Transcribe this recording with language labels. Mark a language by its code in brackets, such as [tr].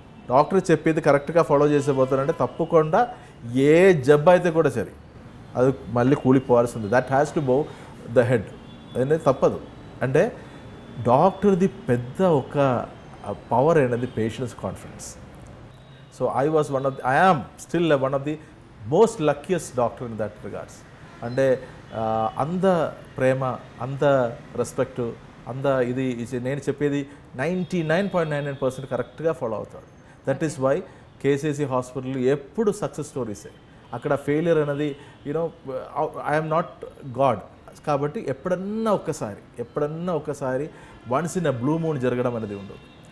[te] Doctor చెప్పేది కరెక్ట్గా follow చేసే పోతారంటే తప్పకుండా ఏ జబ్బు అయితే కూడా సరే అది మళ్ళీ కూలిపోవాల్సింది. [en] that has to bow the head [te] అనేది తప్పదు. అంటే డాక్టర్ది పెద్ద ఒక పవర్ అనేది patients confidence. [en] So I am still one of the most luckiest doctor in that regards. [te] అంటే అంత ప్రేమ, అంత రెస్పెక్ట్, అంత ఇది నేను చెప్పేది 99.99% కరెక్ట్గా ఫాలో అవుతాడు. [en] that is why [te] KCC hospital ఎప్పుడు సక్సెస్ స్టోరీసే. అక్కడ ఫెయిలియర్ అనేది [en] I'm not God [te] కాబట్టి ఎప్పుడన్నా ఒక్కసారి [en] once in a blue moon [te] జరగడం అనేది ఉండదు.